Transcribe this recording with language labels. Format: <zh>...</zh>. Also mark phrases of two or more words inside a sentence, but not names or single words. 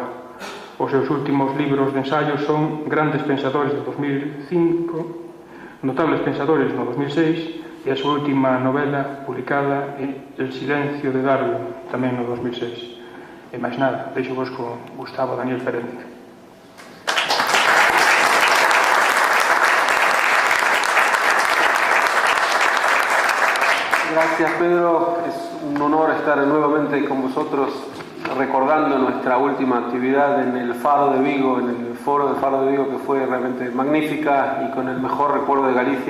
<gl>Os seus últimos libros de ensaios son Grandes pensadores de 2005, Notables pensadores no 2006, e a súa última novela publicada é El silencio de Darwin, tamén no 2006. E máis nada, deixo vos con Gustavo Daniel Perennik.</gl> <es>Gracias, Pedro. Es un honor estar nuevamente con vosotros recordando nuestra última actividad en el Fado de Vigo, en el foro de Fado de Vigo, que fue realmente magnífica y con el mejor recuerdo de Galicia.</es>